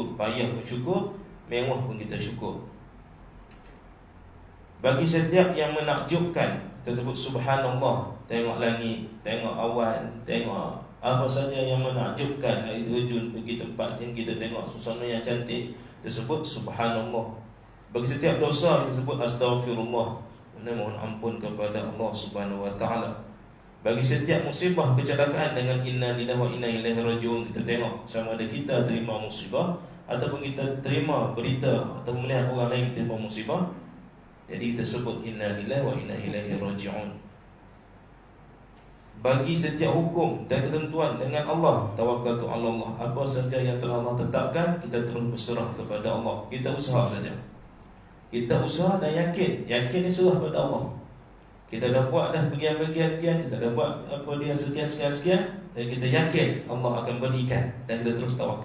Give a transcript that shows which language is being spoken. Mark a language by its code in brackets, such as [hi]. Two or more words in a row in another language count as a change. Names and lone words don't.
[ms] Payah pun syukur, mewah pun kita syukur. Bagi setiap yang menakjubkan, kita sebut subhanallah. Tengok langit, tengok awan, tengok Apa saja yang menakjubkan, air terjun, pergi tempat yang kita tengok suasana yang cantik, tersebut subhanallah. Bagi setiap dosa tersebut astaghfirullah, mohon ampun kepada Allah [ar] سبحانه وتعالى. [ms] Bagi setiap musibah, kecelakaan, dengan [ar] إنا لله وإنا إليه راجعون, [ms] kita tengok sama ada kita terima musibah ataupun kita terima berita atau melihat orang lain terima musibah, jadi kita sebut [ar] إنا لله وإنا إليه راجعون. [ms] Bagi setiap hukum dan ketentuan dengan Allah, [ar] توكلت على الله. [ms] Apa saja yang telah Allah tetapkan, kita terus berserah kepada Allah. Kita usaha saja. Kita usaha dan yakin ni serah pada Allah. Kita dah buat dah bagian-bagian, kita dah buat apa dia sekian, dan kita yakin Allah akan berikan, dan kita terus tawakal.